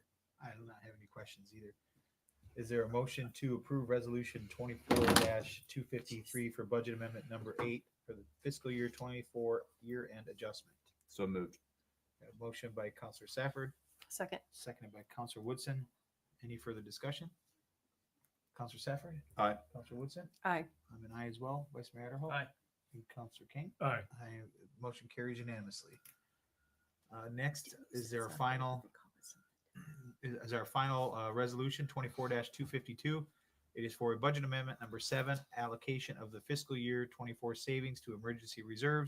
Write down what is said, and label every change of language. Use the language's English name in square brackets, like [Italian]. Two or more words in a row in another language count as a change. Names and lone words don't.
[English] I do not have any questions either. Is there a motion to approve resolution 24-253 for budget amendment number 8 for the fiscal year 24 year-end adjustment? So moved. Got a motion by Counselor Safford, Second. seconded by Counselor Woodson. Any further discussion? Counselor Safford? Aye. Counselor Woodson? Aye. I'm an aye as well. Vice Mayor Adderholt? Aye. And Counselor King? Aye. Motion carries unanimously. Next, is there a final resolution 24-252? It is for a budget amendment number 7, allocation of the fiscal year 24 savings to emergency reserves.